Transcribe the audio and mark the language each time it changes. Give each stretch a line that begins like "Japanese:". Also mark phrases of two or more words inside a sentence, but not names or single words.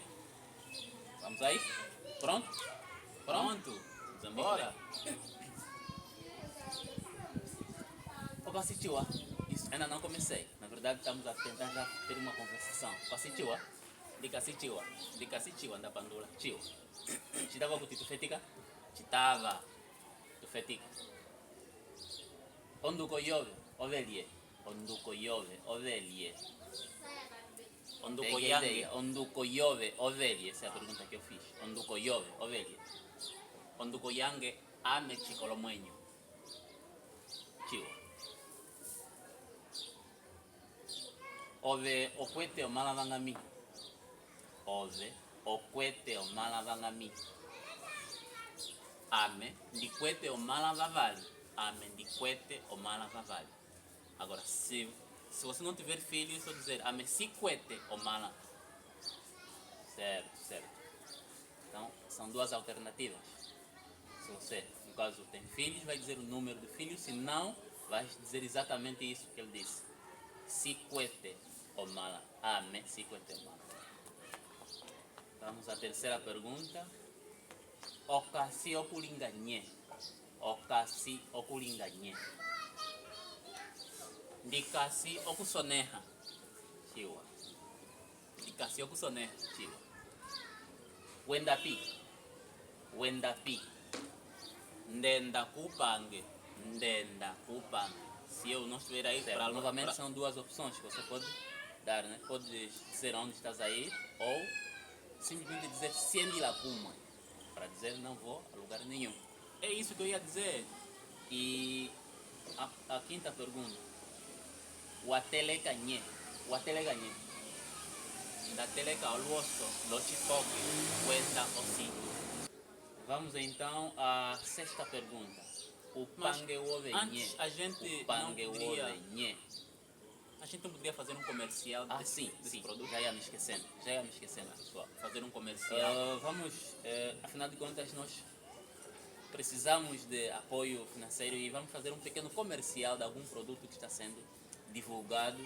Portuguese: Vamos aí? Pronto? Pronto? Vamos embora? Opa, assistiu, isso, ainda não comecei. Na verdade, estamos a tentar já ter uma conversação. Assistiu, Dica assistiu, anda pandura.
Umbundu: Tio. Chitava kuti tufetika? Chitava. Tufetika. Onduko yove, ovelie. Onduko yove, ovelie. Onduko yange, onduko yove, ovelie.
Portuguese: Essa é a pergunta que eu fiz.
Umbundu: Onduko yove, ovelie. Onduko yange, ame chikolomuenyo. Tio. Ove okwete o malavangami. Ove okwete o malavangami. Ame ndikwete o malavavali. Ame ndikwete o malavavali.
Portuguese: Agora, se você não tiver filho, é só dizer
Umbundu: ame sikwete o mala.
Portuguese: Certo. Então, são duas alternativas. Se você, no caso, tem filhos, vai dizer o número de filhos, se não, vai dizer exatamente isso que ele disse.
Umbundu: Sikwete o mala. Ame sikwete o mala.
Portuguese: Vamos à terceira pergunta.
Umbundu: Okasi okulinganye. Okasi okulinganye. Ndikasi okusoneha. Chiwa. Ndikasi okusoneha. Chiwa. Wendapi. Ndenda kupange.
Portuguese: Se eu não estiver aí, novamente são duas opções que você pode dar, né? Pode dizer onde estás aí ou simplesmente dizer
Umbundu: siendi la puma,
Portuguese: para dizer não vou a lugar nenhum. É isso que eu ia dizer. E a quinta pergunta.
Umbundu: Watelekanye. Da teleka oluoso, lochipoke, wenda osito.
Portuguese: Vamos então à sexta pergunta.
Umbundu: O pangewovenye.
Portuguese: Antes a gente não poderia fazer um comercial desse produto. Já ia me esquecendo, pessoal. Fazer um comercial. Afinal de contas, nós precisamos de apoio financeiro e vamos fazer um pequeno comercial de algum produto que está sendo divulgado.